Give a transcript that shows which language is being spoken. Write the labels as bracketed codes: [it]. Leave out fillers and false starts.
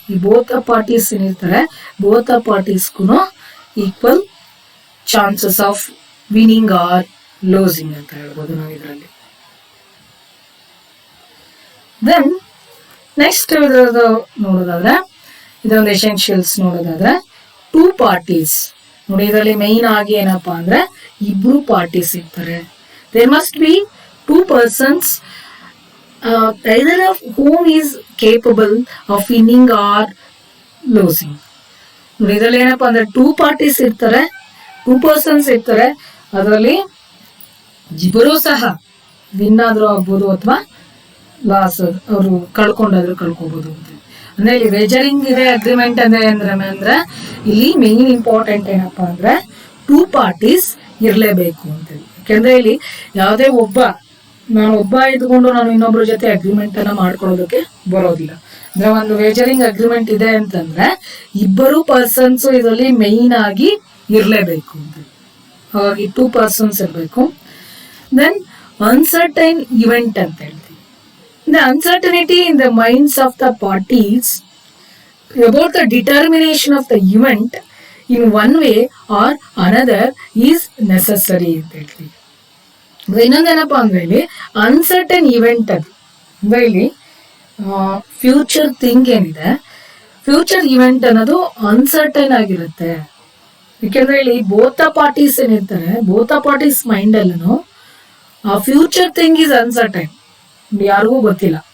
[kn] ಈ both parties ಏನಿರ್ತಾರೆ, both ಪಾರ್ಟೀಸ್ಗೂ [en] equal chances of winning or losing [kn] ಅಂತ ಹೇಳ್ಬೋದು ನಾವು ಇದರಲ್ಲಿ. ದೆನ್ ನೆಕ್ಸ್ಟ್ ನೋಡೋದಾದ್ರೆ, ಇದೊಂದು ಎಸೆನ್ಷಿಯಲ್ಸ್ ನೋಡೋದಾದ್ರೆ, 2 ಪಾರ್ಟೀಸ್ ನೋಡಿ. ಇದರಲ್ಲಿ ಮೈನ್ ಆಗಿ ಏನಪ್ಪಾ ಅಂದ್ರೆ ಇಬ್ರು ಪಾರ್ಟೀಸ್ ಇರ್ತಾರೆ. [en] There must be 2 persons either of whom is capable of winning or losing. [kn] ನೋಡಿ ಇದರಲ್ಲಿ ಏನಪ್ಪಾ ಅಂದ್ರೆ 2 parties ಇರ್ತಾರೆ, 2 persons ಇರ್ತಾರೆ. ಅದರಲ್ಲಿ ಇಬ್ಬರು ಸಹ ವಿನ್ ಆದ್ರೂ ಆಗ್ಬೋದು ಅಥವಾ ಲಾಸ್, ಅವರು ಕಳ್ಕೊಂಡಾದ್ರೂ ಕಳ್ಕೋಬಹುದು. ಅಂದ್ರೆ ಇಲ್ಲಿ ವೇಜರಿಂಗ್ ಇದೆ ಅಗ್ರಿಮೆಂಟ್ ಅಂದ್ರೆ ಇಲ್ಲಿ ಮೇನ್ ಇಂಪಾರ್ಟೆಂಟ್ ಏನಪ್ಪಾ ಅಂದ್ರೆ 2 parties ಇರ್ಲೇಬೇಕು ಅಂತೇಳಿ. ಯಾಕೆಂದ್ರೆ ಇಲ್ಲಿ ಯಾವುದೇ ನಾನು ಒಬ್ಬ ಇದ್ಕೊಂಡು ನಾನು ಇನ್ನೊಬ್ರ ಜೊತೆ ಅಗ್ರಿಮೆಂಟ್ ಅನ್ನ ಮಾಡ್ಕೊಳ್ಳೋದಕ್ಕೆ ಬರೋದಿಲ್ಲ. ಅಂದ್ರೆ ಒಂದು ವೇಜರಿಂಗ್ ಅಗ್ರಿಮೆಂಟ್ ಇದೆ ಅಂತಂದ್ರೆ ಇಬ್ಬರು ಪರ್ಸನ್ಸ್ ಇದರಲ್ಲಿ ಮೈನ್ ಆಗಿ ಇರ್ಲೇಬೇಕು ಅಂತ. ಹಾಗಾಗಿ 2 persons ಇರ್ಬೇಕು. ದೆನ್ ಅನ್ಸರ್ಟೈನ್ ಇವೆಂಟ್ ಅಂತ ಹೇಳ್ತೀವಿ. [en] The uncertainty in the minds of the parties about the determination of the event in one way or another is necessary [kn] ಅಂತ ಹೇಳ್ತೀವಿ. ಇನ್ನೊಂದೇನಪ್ಪಾ ಅಂದ್ರೆ ಇಲ್ಲಿ ಅನ್ಸರ್ಟನ್ ಇವೆಂಟ್, ಅದು ಅಂದ್ರೆ ಇಲ್ಲಿ ಫ್ಯೂಚರ್ ಥಿಂಗ್ ಏನಿದೆ, ಫ್ಯೂಚರ್ ಇವೆಂಟ್ ಅನ್ನೋದು ಅನ್ಸರ್ಟೈನ್ ಆಗಿರುತ್ತೆ. ಯಾಕೆಂದ್ರೆ ಇಲ್ಲಿ ಬೋತ್ ಪಾರ್ಟೀಸ್ ಏನಿರ್ತಾರೆ, ಬೋತ್ ಪಾರ್ಟೀಸ್ ಮೈಂಡ್ ಅಲ್ಲೂ ಆ [en] future thing is uncertain, [kn] ಯಾರಿಗೂ ಗೊತ್ತಿಲ್ಲ.